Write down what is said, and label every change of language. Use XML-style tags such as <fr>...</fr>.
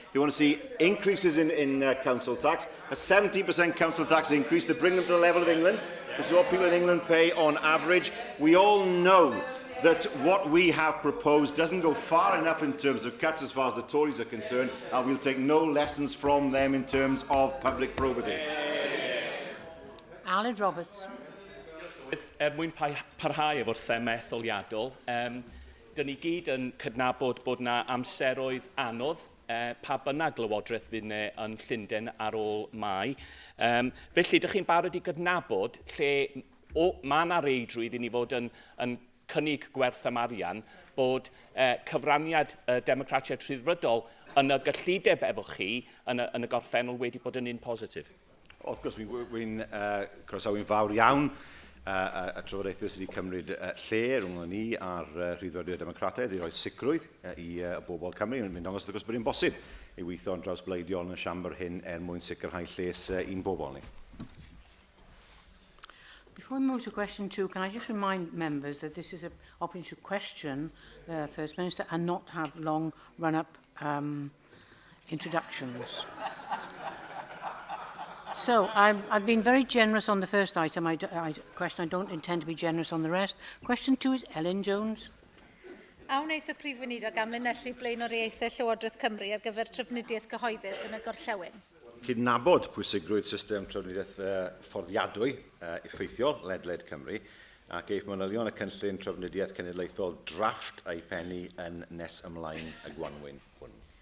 <en>They want to see increases in council tax, a 17% council tax increase to bring them to the level of England, which is what people in England pay on average. We all know that what we have proposed doesn't go far enough in terms of cuts as far as the Tories are concerned, and we'll take no lessons from them in terms of public probity. Alan Roberts.</en> <cy>Mwyn parhau efo'r thema etholiadol, dyn ni gyd yn cydnabod bod yna amseroedd anodd pa bynnag lywodraeth fydd yna yn Llundain ar ôl Mai. Felly, ydych chi'n barod i gydnabod lle mae yna reidrwydd i ni fod yn cynnig gwerth am arian bod cyfraniad democratiaeth rhyddfrydol yn y gyllideb efo chi yn y gorffennol wedi bod yn un positif. Wrth gwrs, wy'n croesawu'n fawr iawn a trafodaethau sydd wedi cymryd lle rhwng ni a'r Rhyddfrydwyr Democrataidd i roi sicrwydd i bobl Cymru. Mae'n dangos wrth gwrs bod hi'n bosib i weithio yn draws bleidiol yn y siambr hyn mwyn sicrhau lles i'n bobl ni.</cy> <en>Before we move to question 2, can I just remind members that this is an opportunity to question the First Minister and not have long run-up introductions. So, I've been very generous on the first item. Question. I don't intend to be generous on the rest. Question 2 is Ellen Jones.</en> <cy>Awn eith y Prif Weinidog am linellu blaenoriaethau Llywodraeth Cymru ar gyfer trafnidiaeth cyhoeddus yn y gorllewin. Cydnabod pwysigrwydd system trafnidiaeth fforddiadwy effeithiol ledled Cymru ac eith manylion y cynllun trafnidiaeth cenedlaethol drafft a'i pennu yn nes ymlaen y gwanwyn hwn.</cy>